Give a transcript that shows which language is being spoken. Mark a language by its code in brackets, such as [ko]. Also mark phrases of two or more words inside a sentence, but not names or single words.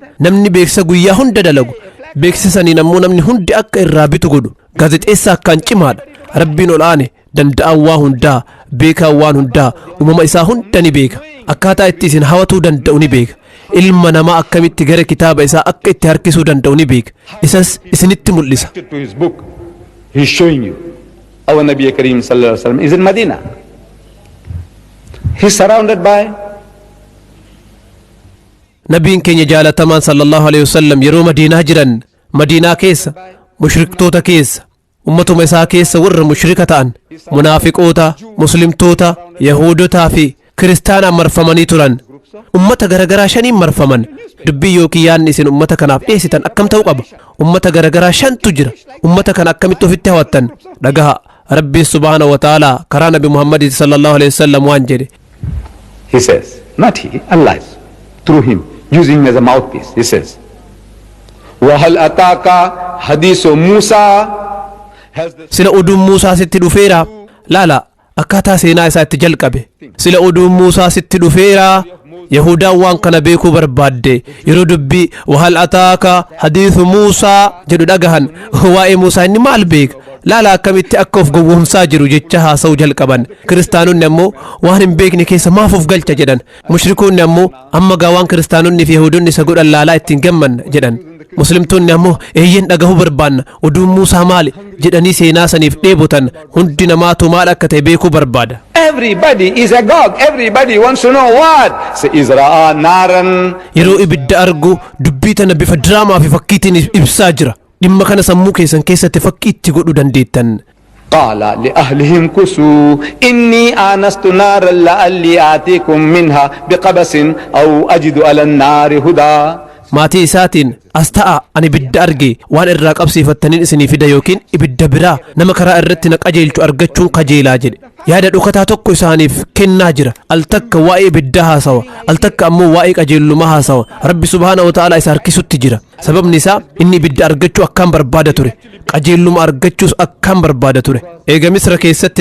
[om] Namni beeksisa guyyaa hunda dalagu beeksisaniin ammoo namni hundi akka irraa bitu godhu. Gaazexeessaa akkaan cimaadha. Rabbiin ol aane danda'an waa hundaa, beekaan waan hundaa, uumama isaa hunda ni beeka. Akkaataa itti isin hawatuu danda'u ni beeka. Ilma namaa akkamitti gara kitaaba isaa akka itti harkisuu danda'u ni beeka. Isas isinitti mul'isa. [en] He's showing you. Our [ar] نبي كريم صلى الله عليه وسلم [en] is in Medina. He's surrounded by [om] nabiin keenya jaalatamaan [ar] صلى الله عليه وسلم [om] yeroo madiinaa jiran madiinaa keessa mushriktoota keessa ummatuma isaa keessa warra mushrika ta'an munaafiqoota muslimtoota yahudotaa fi kiristaanaan marfamanii turan ummata garagaraa shaniin marfaman dubbii yookiin yaadni isin ummata kanaaf dhiyeessitan akkam ta'uu qaba ummata garagaraa shantu jira ummata kana akkamitti ofitti hawattan dhagaha rabbiin [ar] سبحانه وتعالى [om] karaa nabi muhammad [ar] صلى الله عليه وسلم [om] waan jedhe [en] He says, not he, Allah is through him, using him as a mouthpiece. He says, [ar] وَهَلْ أَتَاكَ حَدِيثُ مُوسَى. [om] sila oduun muusaa sitti dhufeera laala akkaataa seenaa isaa itti jalqabe sila oduun muusaa sitti dhufeera yahudaan waan kana beekuu barbaadde yeroo dubbii [ar] وهل أتاك حديث موسى [om] jedhu dhagahan waa'ee muusaa inni maal beeka laala akkamitti akka of gowwoomsaa jiru jecha haasa'uu jalqaban kiristaanonni ammoo waan hin beekne keessa maaf of galcha jedhan mushrikoonni ammoo amma gaa waan kiristaanonni fi yahudonni isa godhan laalaa ittiin gammanna jedhan muslimtoonni ammoo eeyyen dhagahuu barbaanna oduun muusaa maali jedhanii seenaa saniif dheebotan hundi namaatu maal akka ta'e beekuu barbaada [en] Everybody is agog. Everybody wants to know what. Say, [ar] إذ رأى نارا. [om] yeroo ibidda argu dubbii tana bifa diraamaa fi fakkiitiin ibsaa jira dhimma kana sammuu keessan keessatti fakkii itti godhuu dandeettan [ar] قال لأهلهم كسوا إني آنست نارا لعلي آتيكم منها بقبس أو أجد على النار هدى. [om] maatii isaatiin as ta'a ani ibidda arge waan irraa qabsiifattaniin isinii fida yookiin ibidda biraa nama karaa irratti na qajeelchu argachuun kajeelaa jedhe yaada dhukataa tokko isaaniif kennaa jira al takka waa'ee ibiddaa haasawa al takka ammoo waa'ee qajeellumaa haasawa rabbi [ar] سبحانه وتعالى [om] isa harkisutti jira sababni isaa inni ibidda argachuu akkaan barbaada ture qajeelluma argachuus akkaan barbaada ture eega misra keessatti